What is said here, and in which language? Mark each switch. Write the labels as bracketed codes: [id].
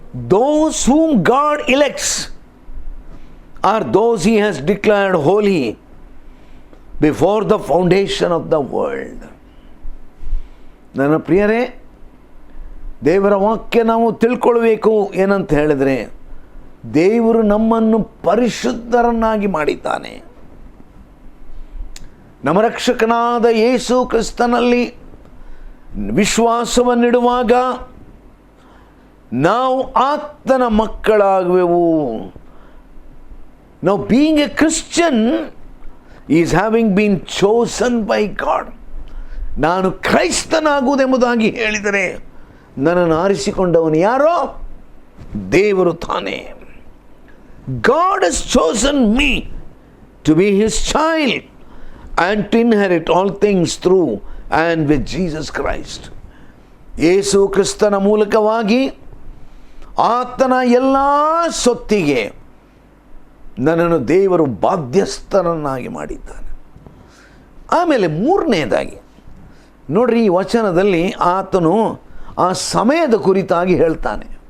[en] Those whom God elects are those He has declared holy before the foundation of the world. [kn] ನನ್ನ ಪ್ರಿಯರೇ, ದೇವರ ವಾಕ್ಯ ನಾವು ತಿಳ್ಕೊಳ್ಬೇಕು. ಏನಂತ ಹೇಳಿದರೆ, ದೇವರು ನಮ್ಮನ್ನು ಪರಿಶುದ್ಧರನ್ನಾಗಿ ಮಾಡಿದ್ದಾನೆ. ನಮ್ಮ ರಕ್ಷಕನಾದ ಯೇಸು ಕ್ರಿಸ್ತನಲ್ಲಿ ವಿಶ್ವಾಸವನ್ನಿಡುವಾಗ ನಾವು ಆತನ ಮಕ್ಕಳಾಗುವೆವು. [en] Now being a Christian is having been chosen by God. [kn] ನಾನು ಕ್ರೈಸ್ತನಾಗುವುದೆಂಬುದಾಗಿ ಹೇಳಿದರೆ ನನ್ನನ್ನು ಆರಿಸಿಕೊಂಡವನು ಯಾರೋ? ದೇವರು ತಾನೇ. [en] God has chosen me to be His child and to inherit all things through and with Jesus Christ. [kn] ಯೇಸು ಕ್ರಿಸ್ತನ ಮೂಲಕವಾಗಿ ಆತನ ಎಲ್ಲ ಸೊತ್ತಿಗೆ ನನ್ನನ್ನು ದೇವರು ಬಾಧ್ಯಸ್ಥರನ್ನಾಗಿ ಮಾಡಿದ್ದಾನೆ. ಆಮೇಲೆ 3ನೇದಾಗಿ ನೋಡ್ರಿ, ಈ ವಚನದಲ್ಲಿ ಆತನು ಆ ಸಮಯದ ಕುರಿತಾಗಿ ಹೇಳ್ತಾನೆ.